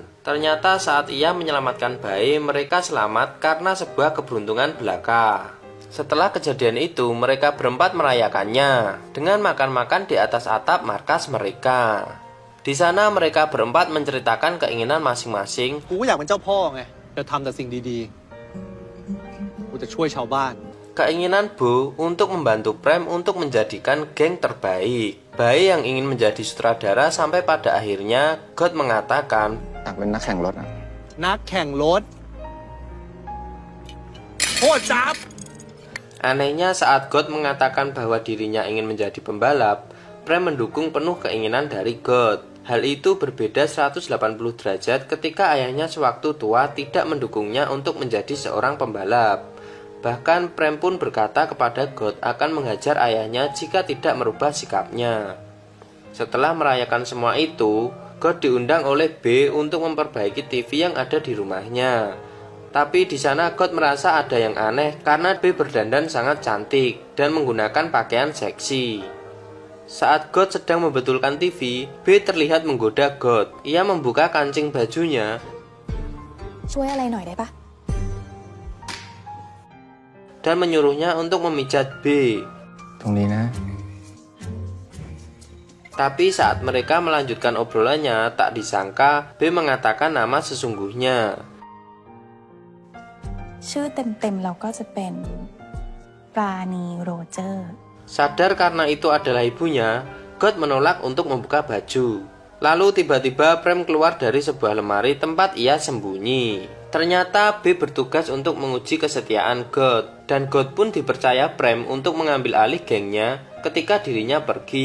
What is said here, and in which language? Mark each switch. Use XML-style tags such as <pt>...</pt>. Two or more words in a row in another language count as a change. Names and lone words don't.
<id>Ternyata saat ia menyelamatkan Bae, mereka selamat karena sebuah keberuntungan belaka. Setelah kejadian itu, mereka berempat merayakannya dengan makan-makan di atas atap markas mereka. Di sana mereka berempat menceritakan keinginan masing-masing.</id> <th>กูก็อยากเป็นเจ้าพ่อไงจะทำแต่สิ่งดีๆกูจะช่วยชาวบ้าน</th> <id>Keinginan Bo untuk membantu Prem untuk menjadikan geng terbaik. Bae yang ingin menjadi sutradara sampai pada akhirnya God mengatakan</id> <th>อยากเป็นนักแข่งรถอะ นักแข่งรถโคตรจับ</th> <id>Anehnya saat God mengatakan bahwa dirinya ingin menjadi pembalap, Prem mendukung penuh keinginan dari God. Hal itu berbeda 180 derajat ketika ayahnya sewaktu tua tidak mendukungnya untuk menjadi seorang pembalap. Bahkan Prem pun berkata kepada God akan menghajar ayahnya jika tidak merubah sikapnya. Setelah merayakan semua itu, God diundang oleh B untuk memperbaiki TV yang ada di rumahnya. Tapi di sana God merasa ada yang aneh karena B berdandan sangat cantik dan menggunakan pakaian seksi. Saat God sedang membetulkan TV, B terlihat menggoda God. Ia membuka kancing bajunya</id> <th>ช่วยอะไรหน่อยได้ปะ</th> <id>dan menyuruhnya untuk memijat B.</id> <th>ตรงนี้นะ</th> <id>Tapi saat mereka melanjutkan obrolannya, tak disangka B mengatakan nama sesungguhnya.</id> <th>ชื่อเต็มๆเราก็จะเป็นปราณีโรเจอร์</th> <id>Sadar karena itu adalah ibunya, God menolak untuk membuka baju. Lalu tiba-tiba Prem keluar dari sebuah lemari tempat ia sembunyi. Ternyata B bertugas untuk menguji kesetiaan God, dan God pun dipercaya Prem untuk mengambil alih gengnya ketika dirinya pergi.</id>